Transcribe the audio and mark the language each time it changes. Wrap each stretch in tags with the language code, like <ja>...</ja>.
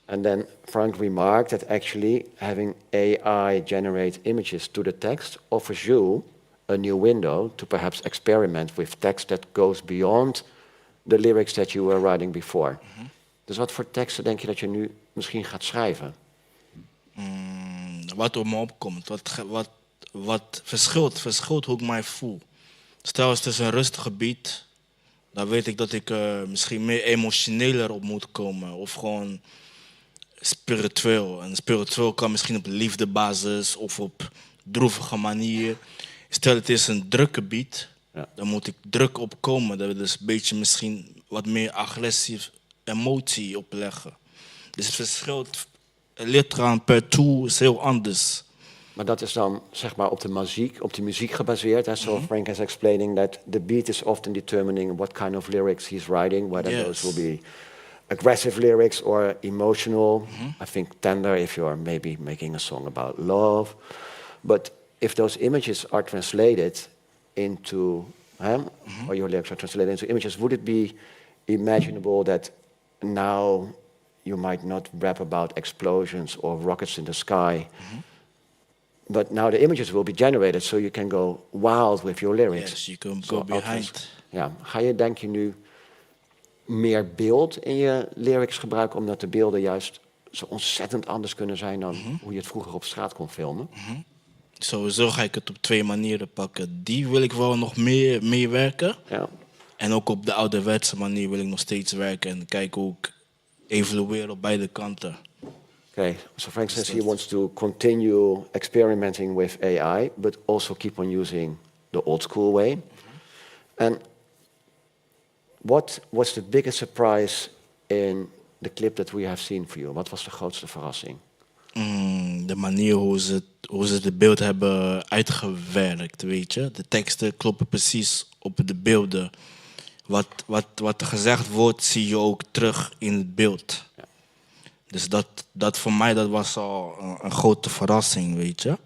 <en>And then Frank remarked that actually having AI generate images to the text offers you a new window to perhaps experiment with text that goes beyond the lyrics that you were writing before.</en> <nl>Dus wat voor teksten denk je dat je nu misschien gaat schrijven? Wat op me opkomt, wat verschilt hoe ik mij voel. Stel, het is een rustig gebied, dan weet ik dat ik misschien meer emotioneler op moet komen. Of gewoon spiritueel. En spiritueel kan misschien op liefdebasis of op droevige manier. Stel, het is een druk gebied, dan moet ik druk opkomen. Dat is een beetje misschien wat meer agressief emotie opleggen. Dus het verschilt, het ligt eraan per tool is heel anders. Maar dat is dan zeg maar op de muziek gebaseerd.</nl> <en>En so Frank is explaining that the beat is often determining what kind of lyrics he's writing, whether those will be aggressive lyrics or emotional. I think tender if you're maybe making a song about love. But if those images are translated into, or your lyrics are translated into images, would it be imaginable that now you might not rap about explosions or rockets in the sky, but now the images will be generated, so you can go wild with your lyrics. Yes, you can So go behind.</en> <nl>Ja, ga je denk je nu meer beeld in je lyrics gebruiken, omdat de beelden juist zo ontzettend anders kunnen zijn dan hoe je het vroeger op straat kon filmen? Sowieso ga ik het op twee manieren pakken. Die wil ik wel nog meer meewerken. Ja. En ook op de ouderwetse manier wil ik nog steeds werken en kijken hoe ik evolueer op beide kanten.</nl> <en>Okay, so Frank says he wants to continue experimenting with AI, but also keep on using the old school way. And what was the biggest surprise in the clip that we have seen for you?</en> <nl>Wat was de grootste verrassing? De manier hoe ze het beeld hebben uitgewerkt, weet je. De teksten kloppen precies op de beelden. Wat er gezegd wordt, zie je ook terug in het beeld. Ja. Dus dat voor mij dat was al een grote verrassing, weet je.</nl>